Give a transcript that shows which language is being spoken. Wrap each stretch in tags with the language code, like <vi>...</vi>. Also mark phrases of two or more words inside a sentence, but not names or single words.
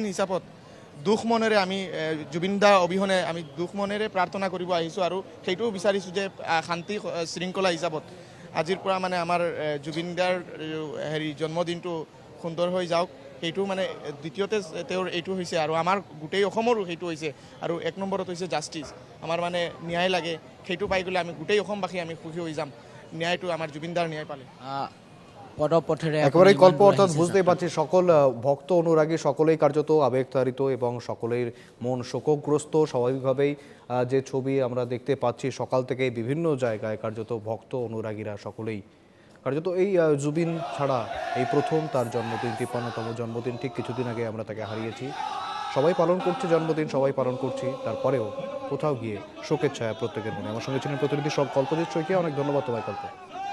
<as>হিচাপত দুখ মনেৰে আমি জুবিন দা অবিহনে আমি দুখ মনেৰে প্ৰাৰ্থনা কৰিব আহিছোঁ আৰু সেইটোও বিচাৰিছোঁ যে শান্তি শৃংখলা হিচাপত আজিৰ পৰা মানে আমাৰ জুবিন দাৰ জন্মদিনটো সুন্দৰ হৈ যাওক সেইটো মানে দ্বিতীয়তে তেওঁৰ এইটো হৈছে আৰু আমাৰ গোটেই অসমৰো সেইটো হৈছে আৰু এক নম্বৰত হৈছে জাষ্টিছ আমাৰ মানে ন্যায় লাগে সেইটো পাই গ'লে আমি গোটেই অসমবাসী আমি সুখী হৈ যাম ন্যায়টো আমাৰ জুবিনদাৰ ন্যায় পালে পদপথেৰে</as> <bn>একেবারেই কল্প অর্থাৎ বুঝতেই পারছি সকল ভক্ত অনুরাগী সকলেই কার্যত আবেগতাড়িত এবং সকলের মন শোকগ্রস্ত স্বাভাবিকভাবেই যে ছবি আমরা দেখতে পাচ্ছি সকাল থেকে বিভিন্ন জায়গায় কার্যত ভক্ত অনুরাগীরা সকলেই কার্যত এই জুবিন ছাড়া এই প্রথম তার জন্মদিন ৫৩তম জন্মদিন ঠিক কিছুদিন আগে আমরা তাকে হারিয়েছি সবাই পালন করছে জন্মদিন সবাই পালন করছি তারপরেও কোথাও গিয়ে শোকের ছায়া প্রত্যেকের মনে আমার সঙ্গে ছিলেন প্রতিনিধি সব কল্পজিৎ শইকিয়া অনেক ধন্যবাদ তোমায় কল্প</bn>